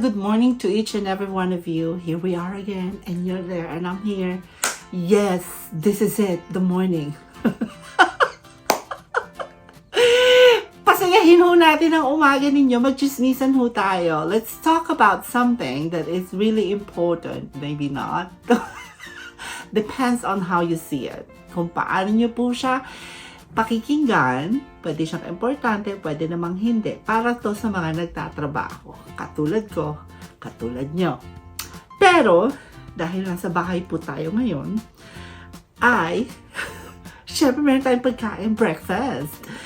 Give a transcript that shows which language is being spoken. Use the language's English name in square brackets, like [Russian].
[English] Good morning to each and every one of you. Here we are again, and you're there, and I'm here. Yes, this is it, the morning. [Filipino] Pasayahin ho natin ang umaga ninyo. Magchismisan ho tayo. [English] Let's talk about something that is really important. Maybe not. Depends on how you see it. [Filipino] Kung paano nyo po siya pakikinggan, pwede siyang importante, pwede namang hindi. Para to sa mga nagtatrabaho. Katulad ko, katulad nyo. Pero, dahil nasa bahay po tayo ngayon, ay, syempre meron tayong pagkain, breakfast.